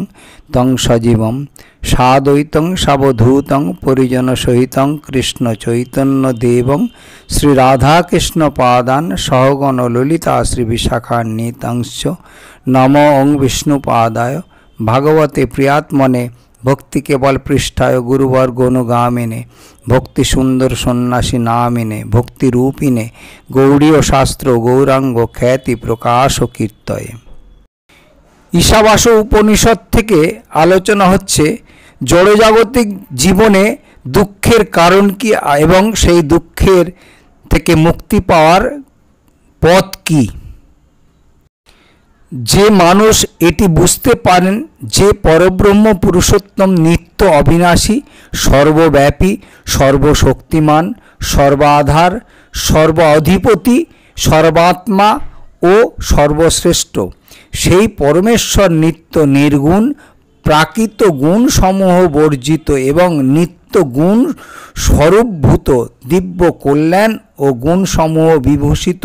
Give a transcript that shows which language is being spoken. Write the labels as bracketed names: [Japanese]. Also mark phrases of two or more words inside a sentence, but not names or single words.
[Sanskrit] तं सजीवं साद्वैतं सावधूतं परिजनसहितं कृष्णचैतन्यदेवं श्रीराधाकृष्णपादान् सहगण ललिता श्रीविशाखान्वितंश्च नमो ओं विष्णुपादाय भगवते प्रियात्मने भक्ति केवल पृष्ठाय गुरुवर्ग अनुगामिने भक्ति सुंदर सन्यासी नामिने भक्ति रूपिणे गौड़ीय शास्त्र गौरांग ख्याति प्रकाश कीर्तये। [Bangla] ईशावास उपनिषद থেকে আলোচনা হচ্ছে জড়জাগতিক জীবনে দুঃখের কারণ কি এবং সেই দুঃখের থেকে মুক্তি পাওয়ার পথ কি। যে মানুষ এটি বুঝতে পারেন যে পরব্রহ্ম পুরুষোত্তম নিত্য অবিনাশী সর্বব্যাপী সর্বশক্তিমান সর্বাধার সর্ব অধিপতি সর্বাত্মা ও সর্বশ্রেষ্ঠ সেই পরমেশ্বর নিত্য নির্গুণ প্রাকৃত গুণ সমূহ বর্জিত এবং নিত্য গুণ স্বরূপভূত দিব্য কল্যাণ ও গুণ সমূহ বিভূষিত।